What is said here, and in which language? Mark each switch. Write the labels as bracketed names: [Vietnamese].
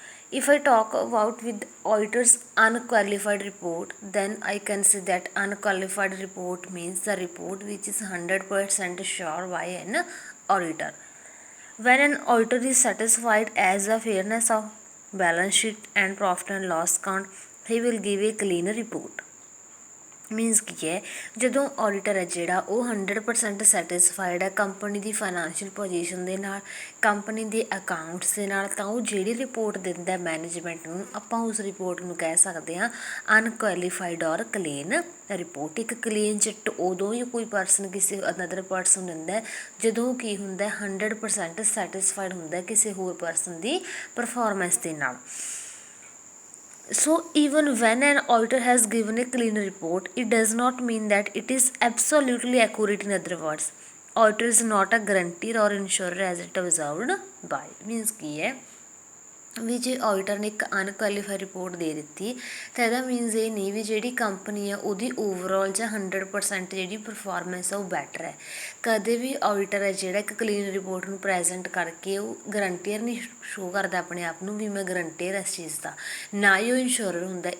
[English] If I talk about with auditor's unqualified report, then I can say that unqualified report means the report which is 100% sure by an auditor. When an auditor is satisfied as the fairness of balance sheet and profit and loss account, he will give a clean report. [Punjabi] Means ਕੀ ਹੈ ਜਦੋਂ auditor ਹੈ ਜਿਹੜਾ ਉਹ 100% satisfied ਹੈ company ਦੀ financial position ਦੇ ਨਾਲ, company ਦੇ accounts ਦੇ ਨਾਲ, ਤਾਂ ਉਹ ਜਿਹੜੀ ਰਿਪੋਰਟ ਦਿੰਦਾ ਮੈਨੇਜਮੈਂਟ ਨੂੰ, ਆਪਾਂ ਉਸ ਰਿਪੋਰਟ ਨੂੰ ਕਹਿ ਸਕਦੇ ਹਾਂ ਅਨਕੁਆਲੀਫਾਈਡ ਔਰ ਕਲੀਨ ਰਿਪੋਰਟ। ਇੱਕ ਕਲੀਨ ਚਿੱਟ ਉਦੋਂ ਹੀ ਕੋਈ ਪਰਸਨ ਕਿਸੇ ਅਨਦਰ ਪਰਸਨ ਦਿੰਦਾ ਜਦੋਂ ਕੀ ਹੁੰਦਾ 100% ਸੈਟਿਸਫਾਈਡ ਹੁੰਦਾ ਕਿਸੇ ਹੋਰ ਪਰਸਨ ਦੀ ਪਰਫੋਰਮੈਂਸ ਦੇ ਨਾਲ। [English] So even when an auditor has given a clean report, it does not mean that it is absolutely accurate. In other words, auditor is not a guarantor or insurer as it observed by. [Punjabi] Means ਕੀ ਹੈ ਵੀ ਜੇ auditor ਨੇ ਇੱਕ ਅਨਕੁਆਲੀਫਾਈਡ report ਦੇ ਦਿੱਤੀ ਤਾਂ ਇਹਦਾ means ਇਹ ਨਹੀਂ ਵੀ ਜਿਹੜੀ ਕੰਪਨੀ ਆ ਉਹਦੀ ਓਵਰਆਲ ਜਾਂ 100% ਜਿਹੜੀ ਪਰਫੋਰਮੈਂਸ ਆ ਉਹ ਬੈਟਰ ਹੈ। ਕਦੇ ਵੀ ਆਡੀਟਰ ਹੈ ਜਿਹੜਾ ਇੱਕ ਕਲੀਨ ਰਿਪੋਰਟ ਨੂੰ ਪ੍ਰੈਜੈਂਟ ਕਰਕੇ ਉਹ ਗਰੰਟੀਅਰ ਨਹੀਂ ਸ਼ੋ ਕਰਦਾ ਆਪਣੇ ਆਪ ਨੂੰ ਵੀ ਮੈਂ ਗਰੰਟੀਅਰ ਇਸ ਚੀਜ਼ ਦਾ, ਨਾ ਹੀ ਉਹ ਇੰਸ਼ੋਰਰ ਹੁੰਦਾ।